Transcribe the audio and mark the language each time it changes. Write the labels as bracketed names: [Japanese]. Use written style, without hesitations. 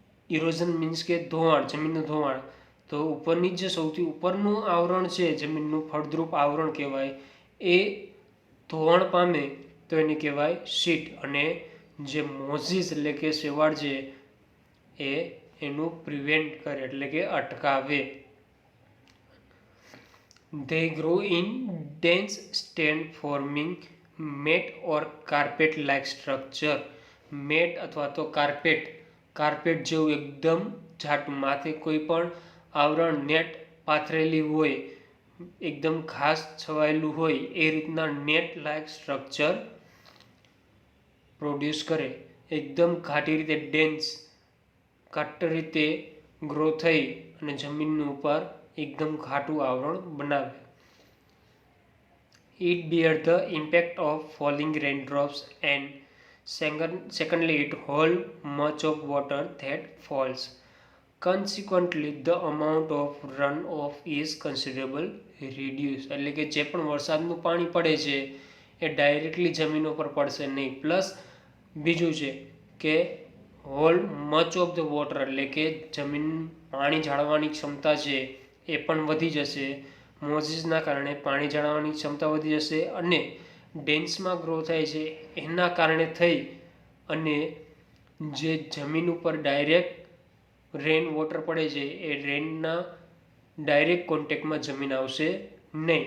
[Gujarati] Erosion means કે ધોવાણ, જમીનનું ધોવાણ. તો ઉપરની જે સૌથી ઉપરનું આવરણ છે જમીનનું ફળદ્રુપ આવરણ કહેવાય, એ ધોવાણ પામે તો એને કહેવાય શીટ. અને જે મોઝીસ એટલે કે શેવાળ છે એ એનું પ્રિવેન્ટ કરે એટલે કે અટકાવે. [English] They grow in dense stand forming mat or carpet like structure. [Gujarati] Mat અથવા તો કાર્પેટ જેવું એકદમ જાડું, માથે કોઈ પણ આવરણ નેટ પાથરેલી હોય, એકદમ ખાસ છવાયેલું હોય એ રીતના નેટ લાયક સ્ટ્રક્ચર પ્રોડ્યુસ કરે. એકદમ ઘાટી રીતે ડેન્સ ઘાટ રીતે ગ્રો થઈ અને જમીનની ઉપર એકદમ ઘાટું આવરણ બનાવે. [English] It bear the impact of falling raindrops and secondly it hold much of water that falls. Consequently the amount of runoff is considerable reduced. [Gujarati] એટલે કે જે પણ વરસાદનું પાણી પડે છે એ ડાયરેક્ટલી જમીન ઉપર પડશે નહીં. પ્લસ બીજું છે કે [English] hold much of the water [Gujarati] એટલે કે જમીન પાણી જાળવવાની ક્ષમતા છે એ પણ વધી જશે. મોઝીસના કારણે પાણી જાળવવાની ક્ષમતા વધી જશે અને ડેન્સમાં ગ્રો થાય છે એના કારણે થઈ અને જે જમીન ઉપર ડાયરેક્ટ રેન વોટર પડે છે એ રેનના ડાયરેક્ટ કોન્ટેક્ટમાં જમીન આવશે નહીં.